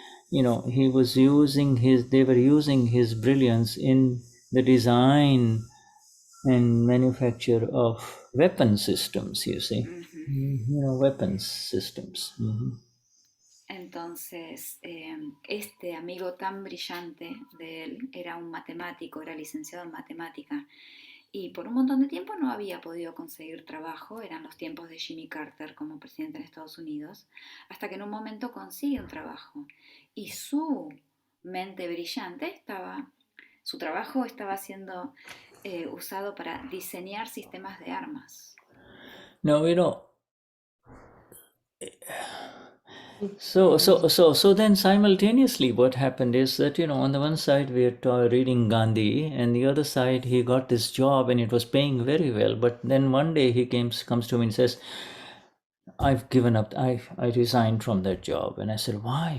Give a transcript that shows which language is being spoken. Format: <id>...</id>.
<en>They were using his brilliance in the design and manufacture of weapon systems, you see. Weapons systems.</en> <es>Entonces, este amigo tan brillante de él era un matemático, era licenciado en matemática, y por un montón de tiempo no había podido conseguir trabajo, eran los tiempos de Jimmy Carter como presidente en Estados Unidos, hasta que en un momento consigue un trabajo, y su mente brillante su trabajo estaba siendo usado para diseñar sistemas de armas.</es> <en>Now, So then simultaneously what happened is that, on the one side we are reading Gandhi, and the other side he got this job and it was paying very well. But then one day he comes to me and says, I've given up, I resigned from that job. And I said, why?</en>